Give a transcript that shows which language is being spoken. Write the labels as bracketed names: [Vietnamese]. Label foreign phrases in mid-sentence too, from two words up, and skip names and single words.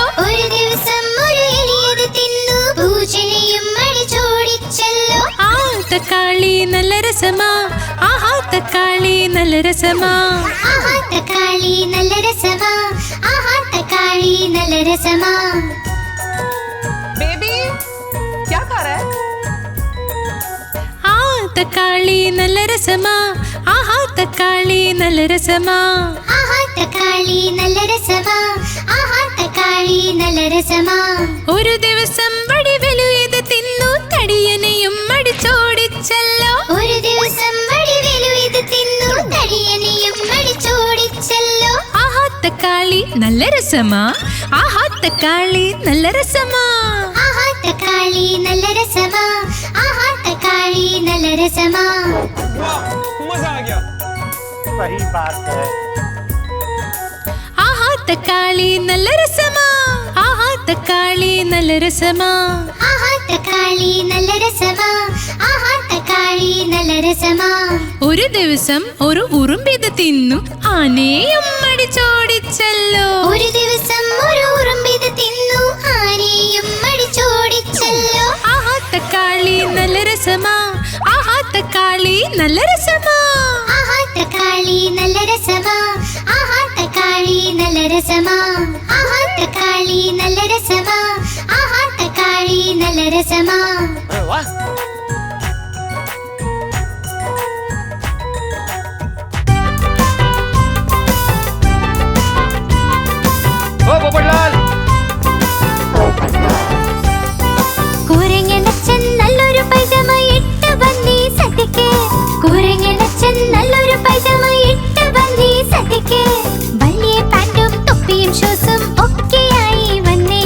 [Malayalam] ഒരു ദിവസം ഒരു എലിയത് തിന്നു, പൂച്ചനെയും അടിച്ചോടിച്ചല്ലോ. ആ തക്കാളി നല്ല രസമാ, ആഹാ തക്കാളി നല്ല രസമാ. ആഹാ തക്കാളി നല്ല രസമാ, ആഹാ തക്കാളി നല്ല രസമാ. [Hindi] बेबी क्या कर रहा है? [Malayalam] ആ തക്കാളി നല്ല രസമാ, ആഹാ തക്കാളി നല്ല രസമാ. ആഹാ തക്കാളി നല്ല രസമാ, ആഹാ തക്കാളി നല്ല രസമാ. ഒരു ദിവസം വടിവെലുയത് തിന്നു, തടിയനെയും അടിച്ചോടിച്ചല്ലോ. ഒരു ദിവസം വടിവേലു ഇത് തിന്നു, തടിയനെയും അടിച്ചോടിച്ചല്ലോ. ആഹാ തക്കാളി നല്ല രസമാ, ആഹാ തക്കാളി നല്ല രസമാ. ആഹാ തക്കാളി നല്ല രസമാ, ആഹാ തക്കാളി നല്ല രസമാ. [Hindi] मजा आ गया. सही बात है. [Malayalam] ആഹാ തക്കാളി നല്ല രസമാ, ആഹാ തക്കാളി നല്ല രസമാ. ആഹാ തക്കാളി നല്ല രസമാ, ആഹാ തക്കാളി നല്ല രസമാ. ഒരു ദിവസം ഒരു ഉറുമ്പിത് തിന്നു, ആനയും അടിച്ചോടിച്ചല്ലോ. ഒരു ദിവസം ഒരു ഉറുമ്പിത് തിന്നു, ആനയും അടിച്ചോടിച്ചല്ലോ. ആഹാ തക്കാളി നല്ല രസമാ, ആഹാ തക്കാളി നല്ല രസമാ. ആഹാ തക്കാളി നല്ല രസമാ, ആഹാ തക്കാളി നല്ല രസമാ. ആഹാ തക്കാളി നല്ല രസമാ, ആഹാ തക്കാളി നല്ല രസമാ. [Hindi] अरे वाह. ओ पोपटलाल. [Malayalam] കുരങ്ങനച്ഛൻ നല്ലൊരു പൈജാമ ഇട്ട് വന്നീ സദ്യക്ക്. കുരങ്ങനച്ഛൻ നല്ലൊരു പൈജാമ ഇട്ട് വന്നീ സദ്യക്ക്. വലിയ പാന്റും തൊപ്പിയും ഷൂസും ഒക്കെയായി വന്നേ.